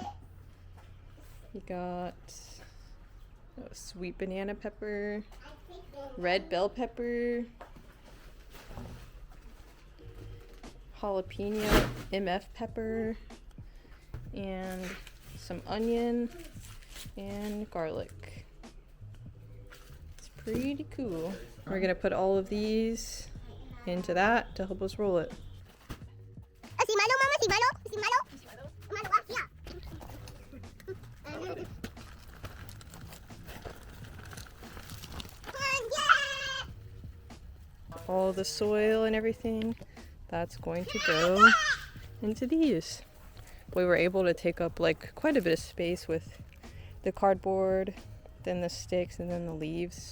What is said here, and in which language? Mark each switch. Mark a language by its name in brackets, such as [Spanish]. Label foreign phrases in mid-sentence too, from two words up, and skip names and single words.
[English] We got sweet banana pepper, red bell pepper, jalapeno MF pepper, and some onion and garlic. It's pretty cool. We're gonna put all of these into that to help us roll it. [Slovenian] Si malo, mama, si malo, si malo. Malo, [English] yeah. All the soil and everything, that's going to go into these. We were able to take up like quite a bit of space with the cardboard, then the sticks, and then the leaves.